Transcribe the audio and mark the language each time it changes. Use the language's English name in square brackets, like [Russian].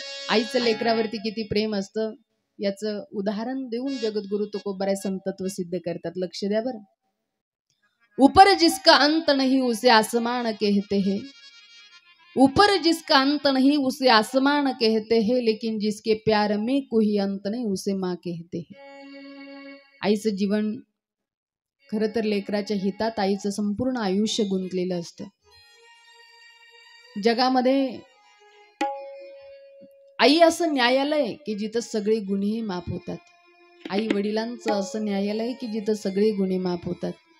[Marathi] आईचं लेकरावरती किती प्रेम असतं याचं उदाहरण देऊन जगद्गुरु तुकोबाराय संतत्व सिद्ध करतात. लक्ष द्या बरं. [Hindi] ऊपर जिसका अंत नहीं उसे आसमान कहते हैं ऊपर जिसका अंत नहीं उसे आसमान कहते हैं लेकिन जिसके प्यार में कोई अंत नहीं उसे माँ कहते हैं. [Marathi] आईचं जीवन खरं तर लेकराच्या हितात आईचं संपूर्ण आयुष्य गुंतलेलं असतं. जगामध्ये आई असं न्यायालय की जिथं सगळे गुन्हे माफ होतात. आई वडिलांचं असं न्यायालय की जिथं सगळे गुन्हे माफ होतात.